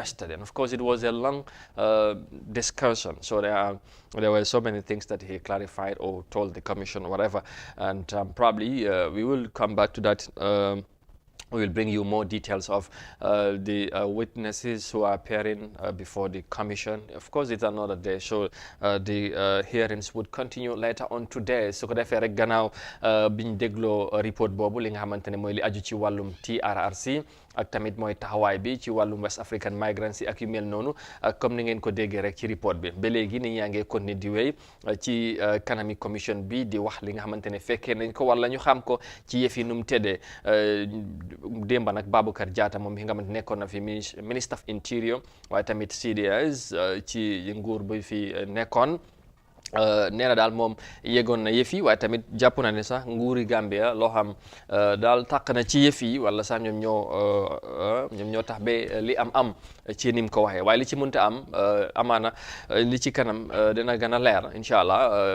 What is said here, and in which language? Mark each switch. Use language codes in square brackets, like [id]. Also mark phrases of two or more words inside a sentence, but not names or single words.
[en] And of course it was a long discussion, so there were so many things that he clarified or told the commission or whatever, and probably we will come back to that. We will bring you more details of the witnesses who are appearing before the commission. Of course, it's another day, so the hearings would continue later on today. [wo] So ko defee rek gannaaw biñ dégloo report boobu li nga xamante ne mooy li aju ci wàllum TRRC ak tamit mooy taxawaay bi ci wàllum [en] West African migrants [wo] yi ak yu mel noonu, comme ni ngeen ko déggee rek ci report bi. Ba léegi ni yaa ngi continuer di wéy ci kanami commission bi di wax li nga xamante ne fekkee nañ ko wala ñu xam ko ci yëf yi nu mu tëddee. Démba nag Babukar Jatta moom mi nga xamante nekkoon na fi ministre [en] of interior [wo] waaye tamit CDS ci nguur bi fi nekkoon. nee na daal moom yeggoon na yëf yi waaye tamit jàpp na ne sax nguuri Gambia loo xam daal tàq na ci yëf yi wala sax ñoom ñoo tax ba li am ci nim ko waxee waaye li ci mënta am amaana li ci kanam dina gën a leer [ar] إن شاء الله.